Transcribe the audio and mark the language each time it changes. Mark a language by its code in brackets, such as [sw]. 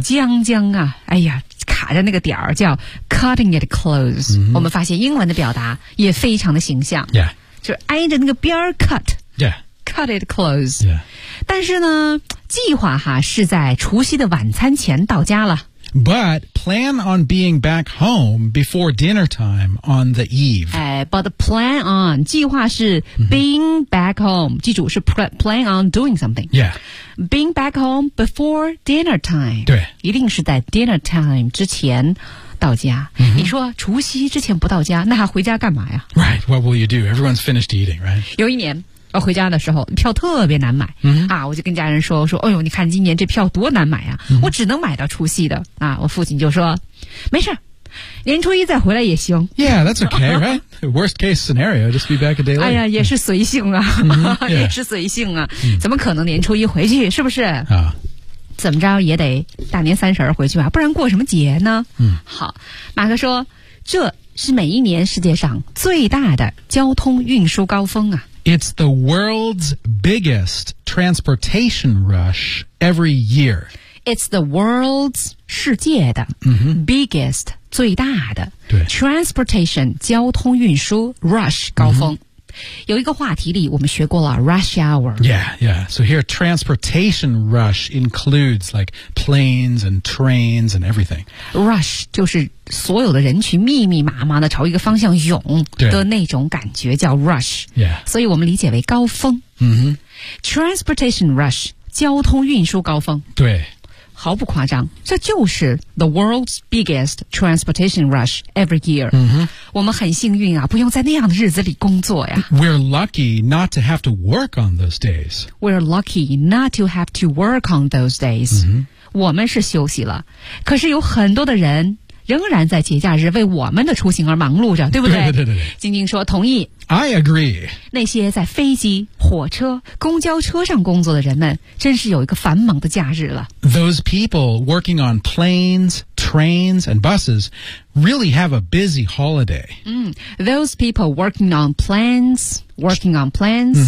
[zh] 将将啊，哎呀。卡着那个点儿叫 [en] cutting it close、 mm-hmm. [zh] 我们发现英文的表达也非常的形象、 yeah. 就是挨着那个边儿 cut、 yeah. [en] cut it close、 yeah. [zh] 但是呢计划哈是在除夕的晚餐前到家了 [en] but plan on being back home before dinner time on the eve、 but plan on [zh] 计划是 [en] being back home [zh] 记住是 [en] plan on doing something、 yeah. Being back home before dinner time. [zh] 对。一定是在 [en] dinner time [zh] 之前到家。 Mm-hmm. 你说除夕之前不到家那还回家干嘛呀 [en] Right, what will you do? Everyone's finished eating, right? [zh] 有一年回家的时候票特别难买、嗯、啊，我就跟家人说，我说哎呦你看今年这票多难买啊、嗯、我只能买到除夕的啊。我父亲就说没事，年初一再回来也行。 [en] Yeah, that's okay, right? Worst case scenario, just be back a day later. [zh] 哎呀也是随性啊、 mm-hmm, yeah. 也是随性啊、mm-hmm. 怎么可能年初一回去，是不是啊、怎么着也得大年三十回去吧，不然过什么节呢。嗯，好，马克说这是每一年世界上最大的交通运输高峰啊。 [en] It's the world's biggest transportation rush every year. It's the world's [zh] 世界的、 mm-hmm. [en] biggest [zh] 最大的对 transportation 交通运输 rush 高峰、mm-hmm. 有一个话题里我们学过了 [en] rush hour. Yeah, yeah. So here transportation rush includes like planes and trains and everything. [zh] Rush 就是所有的人群密密麻麻的朝一个方向涌的那种感觉叫 rush、 yeah. 所以我们理解为高峰、 mm-hmm. [en] Transportation rush [zh] 交通运输高峰，对，毫不夸张，这就是 [en] the world's biggest transportation rush every year、 mm-hmm. [zh] 我们很幸运啊，不用在那样的日子里工作呀。 [en] We're lucky not to have to work on those days. We're lucky not to have to work on those days、 mm-hmm. [zh] 我们是休息了，可是有很多的人仍然在节假日为我们的出行而忙碌着，对不对？对对对对。晶晶说同意。 [en] I agree。 [zh] 那些在飞机、火车、公交车上工作的人们，真是有一个繁忙的假日了。 [en] Those people working on planes, trains, and buses really have a busy holiday. 嗯 ，those people working on planes, working on planes,、